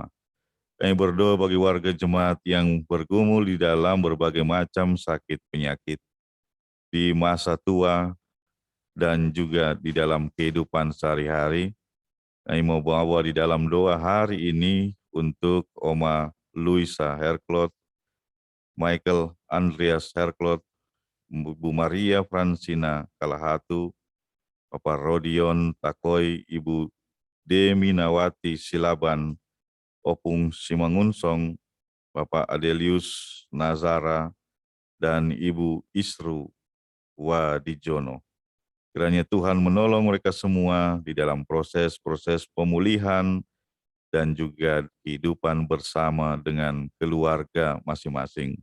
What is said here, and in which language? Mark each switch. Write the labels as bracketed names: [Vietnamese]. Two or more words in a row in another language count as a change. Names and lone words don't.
[Indonesian] Kami berdoa bagi warga jemaat yang bergumul di dalam berbagai macam sakit penyakit di masa tua dan juga di dalam kehidupan sehari-hari. Kami mau bawa di dalam doa hari ini untuk Oma Luisa Herklot, Michael Andreas Herklot, Bu Maria Francina Kalahatu, Bapak Rodion Takoi, Ibu Deminawati Silaban, Opung Simangunsong, Bapak Adelius Nazara, dan Ibu Isru Wadijono. Kiranya Tuhan menolong mereka semua di dalam proses-proses pemulihan dan juga kehidupan bersama dengan keluarga masing-masing.